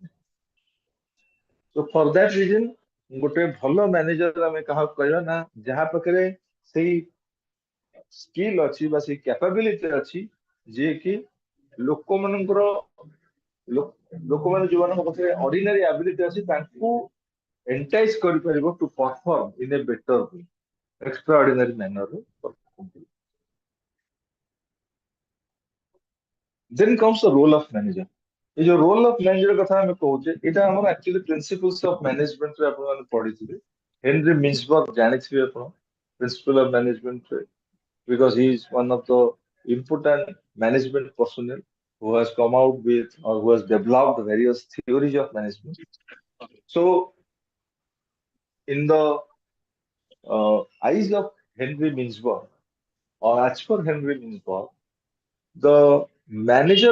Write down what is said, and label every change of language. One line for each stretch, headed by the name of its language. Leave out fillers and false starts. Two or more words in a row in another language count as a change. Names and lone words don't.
Odia: ତ
English: for that reason
Odia: ଗୋଟେ ଭଲ ମ୍ୟାନେଜର ଆମେ କାହାକୁ କହିବା ନା, ଯାହା ପାଖରେ ସେଇ ସ୍କିଲ୍ ଅଛି ବା ସେଇ କ୍ୟାପାବିଲିଟି ଅଛି, ଯିଏ କି ଲୋକମାନଙ୍କର ଲୋକମାନେ ଯୋଉମାନଙ୍କ ପାଖରେ
English: ordinary ability
Odia: ଅଛି, ତାଙ୍କୁ ଏଣ୍ଟାଇଜ କରିପାରିବ
English: to perform in a better way, extra ordinary
Odia: ମ୍ୟାନରରେ।
English: Then comes the role of manager.
Hindi: ये जो
English: role of manager
Odia: କଥା ଆମେ କହୁଛେ, ଏଇଟା ଆମର ଆକ୍ଚୁଆଲି
English: principles of management
Odia: ରେ ଆପଣମାନେ ପଢିଥିବେ। ହେନରୀ ମିନ୍ସବର୍ଗ ଜାଣିଥିବେ ଆପଣ
English: principle of management
Odia: ରେ,
English: because he is one of the important management personnel who has come out with or who has developed various theories of management. So in the eyes of Henry Mintzberg, or as per Henry Mintzberg, the manager